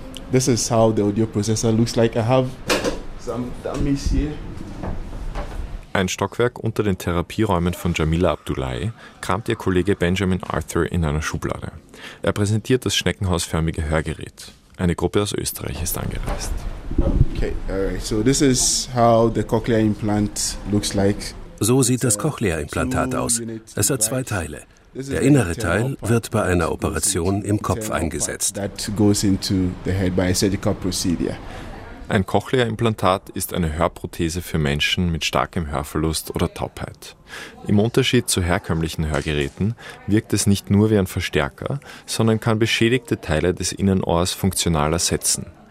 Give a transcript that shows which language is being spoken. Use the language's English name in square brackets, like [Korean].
[English] This is how the audio processor looks like. I have some dummies here. [German] Ein Stockwerk unter den Therapieräumen von Jamila Abdullahi kramt ihr Kollege Benjamin Arthur in einer Schublade. Er präsentiert das schneckenhausförmige Hörgerät. Eine Gruppe aus Österreich ist angereist. [English] Okay, alright. So this is how the cochlear implant looks like. [German] So sieht das Cochlea-Implantat aus. Es hat 2 Teile. Der innere Teil wird bei einer Operation im Kopf eingesetzt. Ein Cochlea-Implantat ist eine Hörprothese für Menschen mit starkem Hörverlust oder Taubheit. Im Unterschied zu herkömmlichen Hörgeräten wirkt es nicht nur wie ein Verstärker, sondern kann beschädigte Teile des Innenohrs funktional ersetzen.